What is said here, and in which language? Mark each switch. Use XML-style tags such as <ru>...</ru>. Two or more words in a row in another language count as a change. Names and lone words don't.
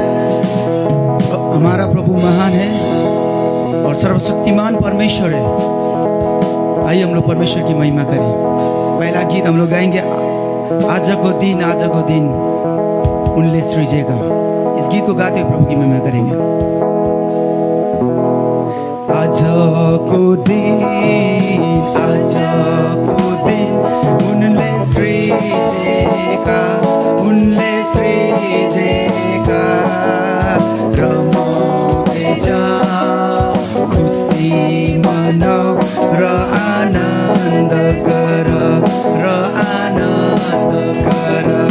<hi>हमारा प्रभु महान है और सर्वशक्तिमान परमेश्वर है। आइए हम लोग परमेश्वर की महिमा करें। पहला गीत हम लोग गाएंगे,</hi> <ne>आज को दिन उनले सृजेगा।</ne> <hi>इस गीत को गाते हुए प्रभु की महिमा करेंगे।</hi> <ne>आज को दिन उनले सृजेगा, उनले सृजेगा। रमाउँदै जाऊ, खुसी मनाऊ र आनन्द गर, र आनन्द गर।</ne>